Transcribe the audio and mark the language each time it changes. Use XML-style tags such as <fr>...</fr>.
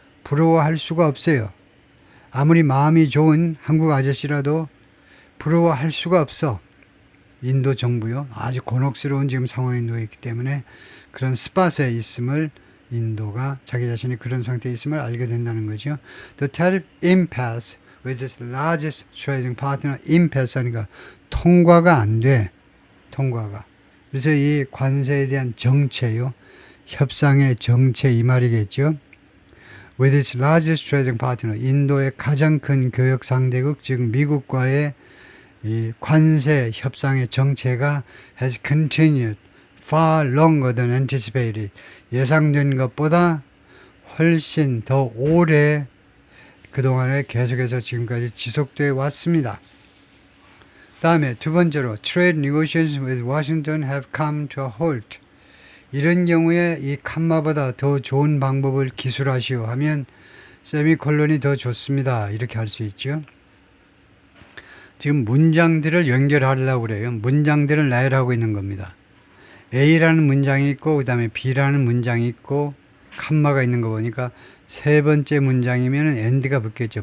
<ko>부러워할 수가 없어요. 아무리 마음이 좋은 한국 아저씨라도 부러워할 수가 없어. 인도 정부요. 아주 곤혹스러운 지금 상황에 놓여있기 때문에 그런 스팟에 있음을 인도가 자기 자신이 그런 상태에 있음을 알게 된다는 거죠.</ko> <en>The tariff impasse with its largest trading partner, impasse</en> <ko>하니까 통과가 안 돼. 통과가. 그래서 이 관세에 대한 정체요. 협상의 정체 이 말이겠죠.</ko> <en>With its largest trading partner,</en> <ko>인도의 가장 큰 교역 상대국, 즉 미국과의 이 관세 협상의 정체가</ko> <en>has continued far longer than anticipated.</en> <ko>예상된 것보다 훨씬 더 오래 그동안에 계속해서 지금까지 지속되어 왔습니다. 다음에 두 번째로</ko> <en>trade negotiations with Washington have come to a halt.</en> <ko>이런 경우에 이 칸마보다 더 좋은 방법을 기술하시오 하면 세미콜론이 더 좋습니다. 이렇게 할 수 있죠. 지금 문장들을 연결하려고 그래요. 문장들을 나열하고 있는 겁니다. A라는 문장이 있고 그 다음에 B라는 문장이 있고 칸마가 있는 거 보니까 세 번째 문장이면 end가 붙겠죠.</ko>